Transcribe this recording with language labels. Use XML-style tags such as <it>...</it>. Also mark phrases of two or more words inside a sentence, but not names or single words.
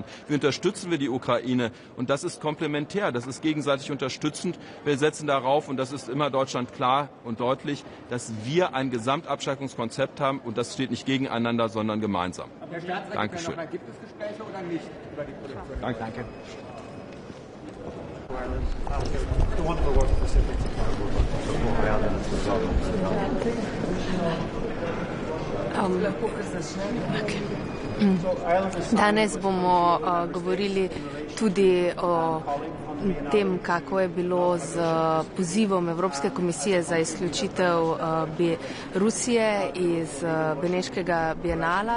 <de>Wie unterstützen wir die Ukraine? Und das ist komplementär, das ist gegenseitig unterstützend. Wir setzen darauf, und das ist immer Deutschland klar und deutlich, dass wir ein Gesamtabschreckungskonzept haben und das steht nicht gegeneinander, sondern gemeinsam. Herr Staatssekretär, Dankeschön. Gibt es Gespräche oder nicht über die Produktion? Danke.</de> <sl>Danes bomo govorili tudi o tem, kako je bilo z pozivom Evropske komisije za izključitev Rusije iz Beneškega bienala.</sl>